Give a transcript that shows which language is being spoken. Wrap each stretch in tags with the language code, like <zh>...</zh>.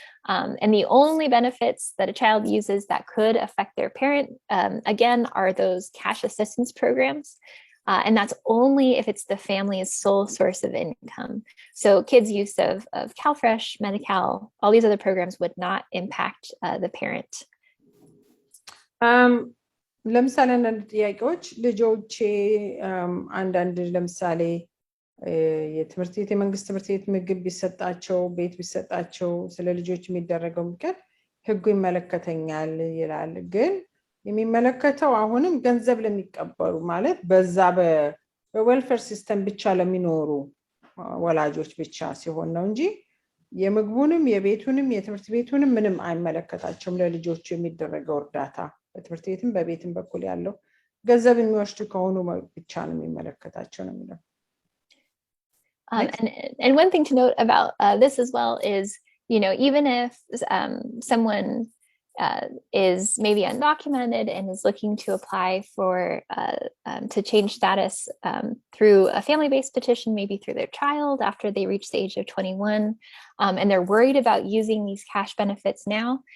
<en>And the only benefits that a child uses that could affect their parent, again, are those cash assistance programs. And that's only if it's the family's sole source of income. So kids' use of CalFresh, Medi-Cal, all these other programs would not impact the parent.</en> <am>ለምሳሌ አንዳንድ ጥያቄዎች ልጆቼ አንዳንድ ለምሳሌ የትምህርት ቤት የመንግስት ትምህርት ቤት ምግብ ቢሰጣቸው ቤት ቢሰጣቸው ስለ ልጆች የሚደረገው ምክር ህጉ ይመለከተኛል ይላል ግን የሚመለከተው አሁንም ገንዘብ ለሚቀበሉ ማለት በዛ በዌልፌር ሲስተም ብቻ ለሚኖሩ ወላጆች ብቻ ሲሆን ነው እንጂ የምግቡንም የቤቱንም የትምህርት ቤቱንም ምንም አይመለከታቸውም ለልጆቹ የሚደረገው እርዳታ በትምህርት ቤትም በቤትም በኩል ያለው ገንዘብ የሚወስዱ ከሆኑ ብቻ ነው የሚመለከታቸው ነው የሚለው</am> <en>and one thing to note about this as well is even if someone is maybe undocumented and is looking to apply for to change status through a family-based petition, maybe through their child after they reach the age of 21, and they're worried about using these cash benefits now.</en>